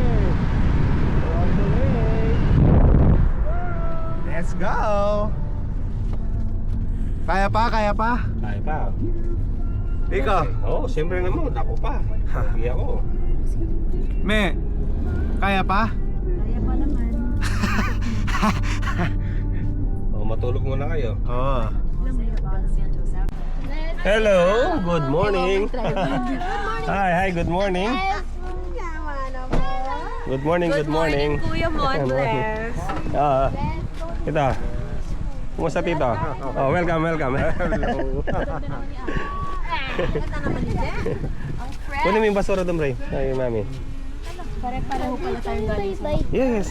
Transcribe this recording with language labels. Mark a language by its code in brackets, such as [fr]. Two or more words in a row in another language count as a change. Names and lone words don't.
[en] On the way. Let's go! [tl] Kaya pa, kaya pa? Kaya pa. Ikaw, Oo, siyempre naman. Ako pa. Hindi ako. me, kaya pa? Kaya pa naman. Oh, matulog muna kayo. Oo. [en] Hello, good morning. Hi, good morning. Good morning, good morning. [tl] Kuya Montes. Ah, ito. Kumusta tito? [en] Oh, welcome. Hello. [tl] Kunin mo yung basura doon, Ray. Ay, mami. Pare-pareho pala tayong galing sa... [en] Yes.